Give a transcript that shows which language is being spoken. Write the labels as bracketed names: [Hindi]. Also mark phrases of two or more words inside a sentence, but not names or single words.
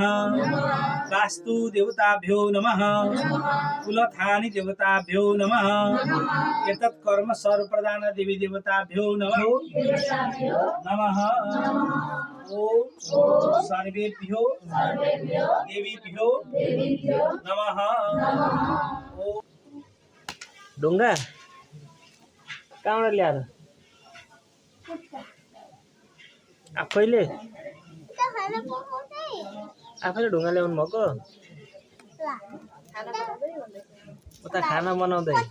[Sanskrit] वास्तु देवताभ्यो नमः। कुलथानि देवताभ्यो नमः। एतत् कर्म सर्वप्रधान देवी देवताभ्यो नमः। ओम सर्वेभ्यो देवीभ्यो नमः। [Nepali] ढुङ्गा कहाँबाट ल्याएर आफैले ढुङ्गा ल्याउनु भएको उता खाना बनाउँदै